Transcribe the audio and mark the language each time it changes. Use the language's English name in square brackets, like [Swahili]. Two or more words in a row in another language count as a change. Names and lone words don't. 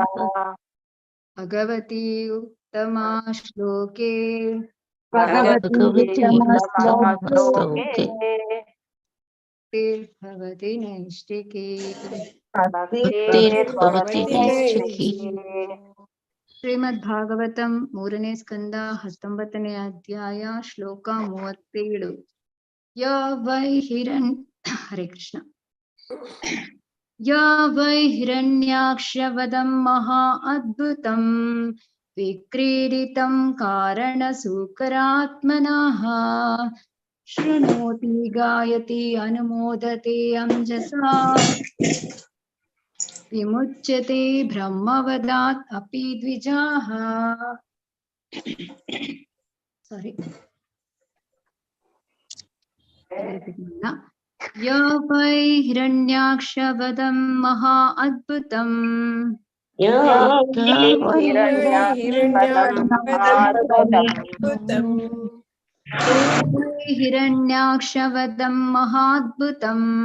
[Sanskrit] भगवती उत्तमा श्लोके भगवती भगवती भवति नैष्टिके। भक्तिर्भवति नैष्ठिकी। [Kannada] ಶ್ರೀಮದ್ಭಾಗವತಂ 3ನೇ ಸ್ಕಂದ 19ನೇ ಅಧ್ಯಾಯ ಶ್ಲೋಕ 37. [Sanskrit] ಯ ವೈ ಹಿರಣ್ ಹರೇ ಕೃಷ್ಣ. ಯ ವೈ ಹಿರಣ್ಯಾಕ್ಷವದಂ ಮಹಾ ಅದ್ಭುತಂ ವಿಕ್ರೀಡಿತಂ ಕಾರಣಸೂಕರಾತ್ಮನಃ ಶೃಣೋತಿ ಗಾಯತಿ ಅನುಮೋದತೆ ಅಂಜಸಾ विमुच्यते ब्रह्मवदात् अपि द्विजाः. Sorry. य वै हिरण्याक्षवदं महा अद्भुतम् हिरण्याक्षवदं महाद्भुतम्